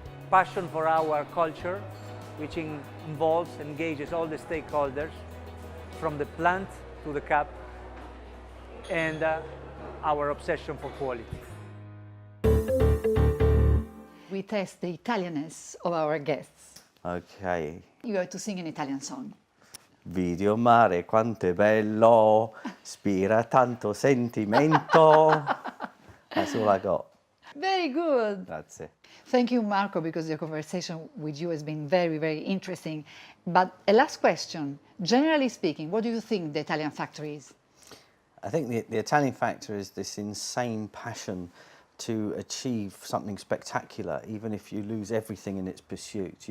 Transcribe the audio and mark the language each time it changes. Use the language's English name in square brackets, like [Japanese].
[English] Passion for our culture, which involves, engages all the stakeholders, from the plant to the cup, and our obsession for quality. We test the Italianness of our guests. Okay. You have to sing an Italian song. [Italian] Video mare quanto è bello, spira tanto sentimento. [English] That's all I got. Very good. That's it. Thank you, Marco, because the conversation with you has been very, very interesting. But a last question. Generally speaking, what do you think the Italian factor is? I think the Italian factor is this insane passion to achieve something spectacular, even if you lose everything in its pursuit.